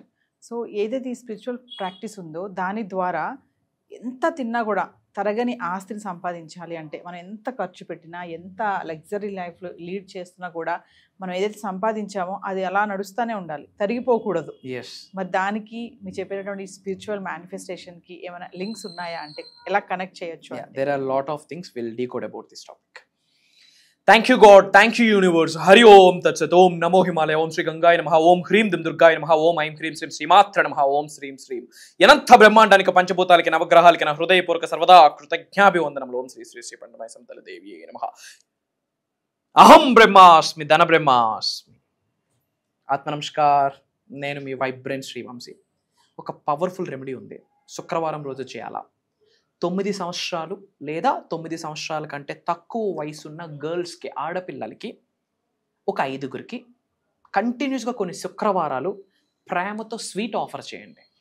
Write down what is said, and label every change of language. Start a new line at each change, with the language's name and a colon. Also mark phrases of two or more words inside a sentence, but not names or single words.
Telugu: సో ఏదైతే ఈ
English: spiritual practice
Telugu: ఉందో దాని ద్వారా ఎంత తిన్నా కూడా తరగని ఆస్తిని సంపాదించాలి అంటే మనం ఎంత ఖర్చు పెట్టినా, ఎంత
English: luxury life lead
Telugu: చేస్తున్నా కూడా మనం ఏదైతే సంపాదించామో అది అలా నడుస్తూనే ఉండాలి, తరిగిపోకూడదు. మరి దానికి మీరు చెప్పేటటువంటి
English: spiritual manifestationకి
Telugu: ఏమైనా లింక్స్ ఉన్నాయా అంటే ఎలా కనెక్ట్ చేయొచ్చు?
English: There are a lot of things we'll decode about this topic. Thank you God, thank you universe.
Sanskrit: हरि ॐ तत् सत्। ॐ नमो हिमालय। ॐ श्री गङ्गाय नमः. ॐ ह्रीं दीं दुर्गाय नमः। ॐ ऐं ह्रीं श्रीं श्रीमात्र नमः. ॐ श्रीं श्रीं.
Telugu: యనంత బ్రహ్మాండానికి పంచభూతాలికి నవగ్రహాలికి నా హృదయపూరక సర్వదా Kృతజ్ఞాభివందనములు.
Sanskrit: ॐ श्री श्री श्री पण्डमय सम्तल देवी नमः। अहं ब्रह्मास्मि धन ब्रह्मास्मि. आत्म नमस्कार.
Telugu: నేను మీ వైబ్రెంట్ శ్రీ వంశీ. ఒక
English: powerful remedy
Telugu: ఉంది. శుక్రవారం రోజు చేయాలా. 9 సంవత్సరాలు లేదా 9 సంవత్సరాల కంటే తక్కువ వయసున్న గర్ల్స్కి, ఆడపిల్లలకి, ఒక 5గురికి కంటిన్యూస్గా కొన్ని శుక్రవారాలు ప్రేమతో
English: sweet offer
Telugu: చేయండి.